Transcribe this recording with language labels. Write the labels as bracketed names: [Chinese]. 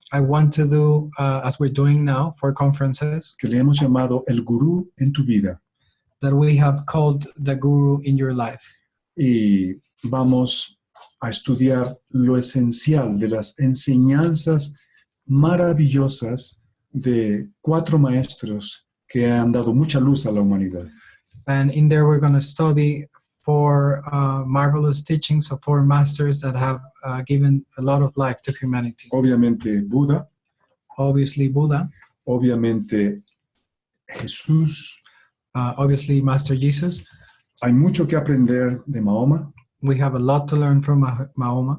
[English] I want to do, as we're doing now, 4 conferences [Spanish] que le hemos llamado El Gurú en tu vida. [English] that we have called the Guru in your life. [Spanish] Y vamos a estudiar lo esencial de las enseñanzas maravillosas de 4 maestros que han dado mucha luz a la humanidad. [English] And in there, we're going to study 4 marvelous teachings of 4 masters that have given a lot of life to humanity. [Spanish] Obviamente Buda, [English] Obviously, Buddha, [Spanish] obviamente Jesús. [English] obviously, Master Jesus. [Spanish] Hay mucho que aprender de Mahoma [English] We have a lot to learn from Mahoma